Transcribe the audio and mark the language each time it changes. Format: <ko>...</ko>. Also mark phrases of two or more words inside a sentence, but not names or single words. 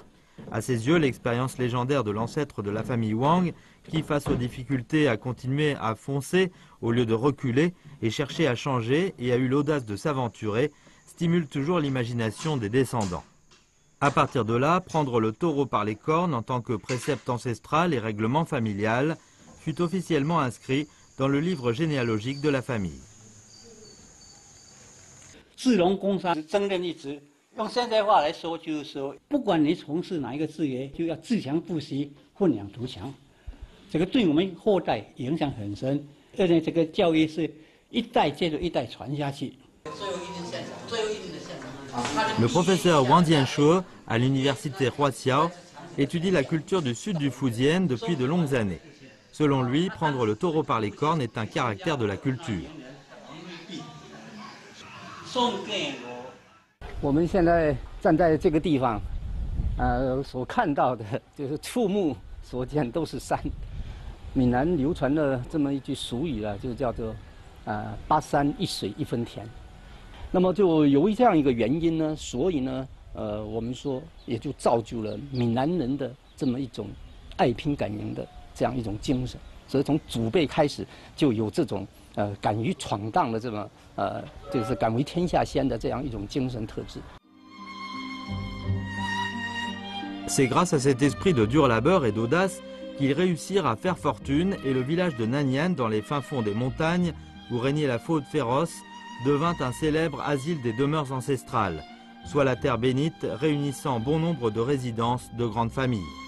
<fr>À ses yeux, l'expérience légendaire de l'ancêtre de la famille Wang, qui face aux difficultés a continué à foncer au lieu de reculer et chercher à changer et a eu l'audace de s'aventurer, stimule toujours l'imagination des descendants. À partir de là, prendre le taureau par les cornes en tant que précepte ancestral et règlement familial fut officiellement inscrit dans le livre généalogique de la famille.</fr> <zh>士农工商争论一直，用现代话来说，就是说，不管你从事哪一个职业，就要自强不息，奋养图强。这个对我们后代影响很深，而且这个教育是一代接着一代传下去。</zh> <fr>Le professeur Wang Jianshe, à l'université Huaqiao, étudie la culture du sud du Fujian depuis de longues années. Selon lui, prendre le taureau par les cornes est un caractère de la culture.</fr> <zh>我们现在站在这个地方，所看到的就是触目所见都是山。闽南流传的这么一句俗语啊，就叫做“8山1水1分田”。那么就由于这样一个原因呢，所以呢，我们说也就造就了闽南人的这么一种爱拼敢赢的这样一种精神。所以从祖辈开始就有这种敢于闯荡的这么就是敢为天下先的这样一种精神特质。</zh> <fr>C'est grâce à cet esprit de dur labeur et d'audace qu'ils réussirent à faire fortune et le village de Nanyuan dans les fins fonds des montagnes où régnait la faune féroce devint un célèbre asile des demeures ancestrales, soit la terre bénite réunissant bon nombre de résidences de grandes familles.</fr>